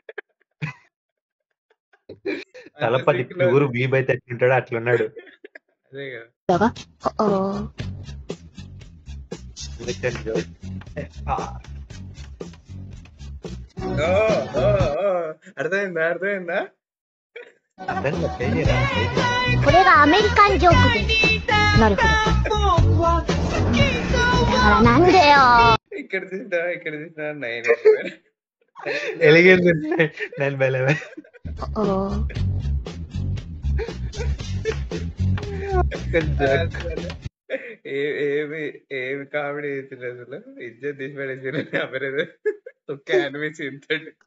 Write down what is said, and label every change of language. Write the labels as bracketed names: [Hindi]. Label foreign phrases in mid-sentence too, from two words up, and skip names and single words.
[Telugu] తలపతి ప్యూర్ వీబ్ అయితే ఎట్లుంటాడో అట్లున్నాడు. అదే కదా. అర్థమైందా? అర్థమైందా? [Japanese] これがアメリカンジョークです。なるほど。だからなんでよ。 [Telugu] ఇక్కడ చూసినా 9 ఎలిగేది 9/11. ఏమి కామెడీ చేసింది అసలు. ఇజ్జత్ తీసి పడేసి అమరేది ఒక్క యానిమేషన్ ఇంతటి.